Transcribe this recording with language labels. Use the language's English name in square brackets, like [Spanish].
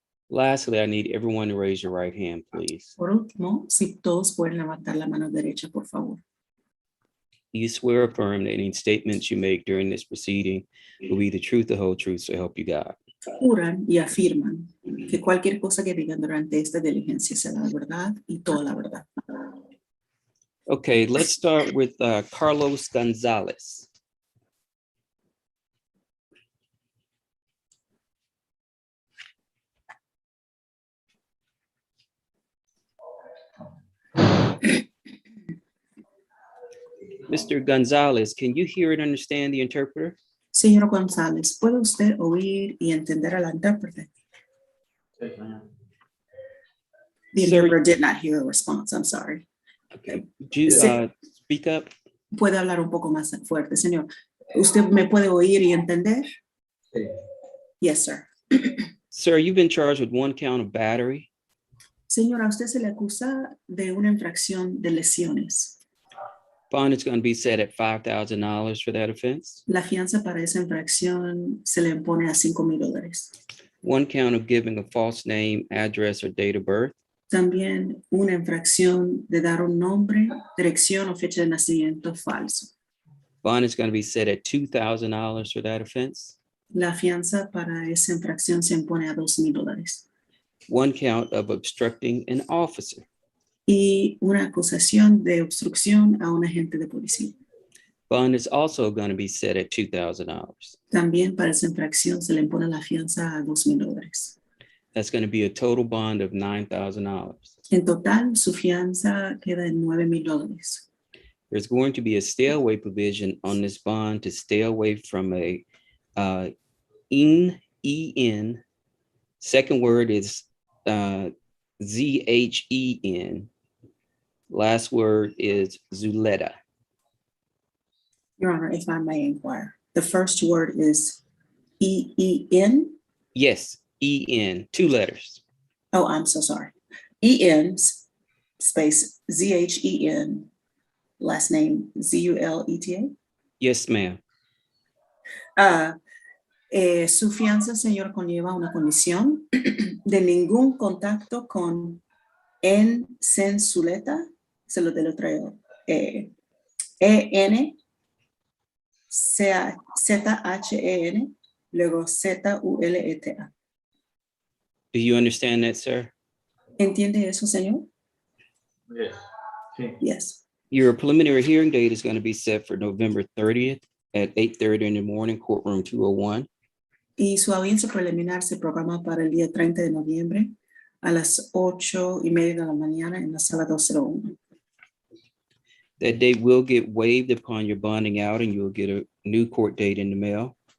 [English] Lastly, I need everyone to raise your right hand, please. [Spanish] Por último, si todos pueden levantar la mano derecha, por favor. [English] You swear or affirm that any statements you make during this proceeding will be the truth, the whole truth, so help you God. [Spanish] Juran y afirman que cualquier cosa que digan durante esta diligencia será la verdad y toda la verdad. [English] Okay, let's start with Carlos Gonzalez. Mr. Gonzalez, can you hear and understand the interpreter? [Spanish] Señor González, ¿puede usted oír y entender a la intérprete? [English] The Sir- interpreter did not hear a response, I'm sorry. Okay, would you Sí. speak up? [Spanish] Puede hablar un poco más fuerte, señor. ¿Usted me puede oír y entender? [English] Yes, sir. Sir, you've been charged with one count of battery. [Spanish] Señora, a usted se le acusa de una infracción de lesiones. [English] Bond is going to be set at $5,000 for that offense. [Spanish] La fianza para esa infracción se le impone a $5,000. [English] One count of giving a false name, address, or date of birth. [Spanish] También una infracción de dar un nombre, dirección o fecha de nacimiento falso. [English] Bond is going to be set at $2,000 for that offense. [Spanish] La fianza para esa infracción se impone a $2,000. [English] One count of obstructing an officer. [Spanish] Y una acusación de obstrucción a un agente de policía. [English] Bond is also going to be set at $2,000. [Spanish] También para esa infracción se le impone la fianza a $2,000. [English] That's going to be a total bond of $9,000. [Spanish] En total, su fianza queda en $9,000. [English] There's going to be a stay away provision on this bond to stay away from a EN. Second word is ZHEN. Last word is Zuleta. Your Honor, if I may inquire, the first word is EEN? Yes, EN, 2 letters. Oh, I'm so sorry. EN space ZHEN, last name ZULETA? Yes, ma'am. [Spanish] Su fianza, señor, conlleva una condición de ningún contacto con en Censuleta, se lo deletreo, E-N, Z-H-E-N, luego Z-U-L-E-T-A. [English] Do you understand that, sir? [Spanish] ¿Entiende eso, señor? [English] Yes. [Spanish] Sí. [English] Yes. Your preliminary hearing date is going to be set for November 30th at 8:30 in the morning, courtroom 201. [Spanish] Y su audiencia preliminar se programa para el día 30 de noviembre a las 8:30 de la mañana en la sala 201. [English] That date will get waived upon your bonding out and you'll get a new court date in the mail.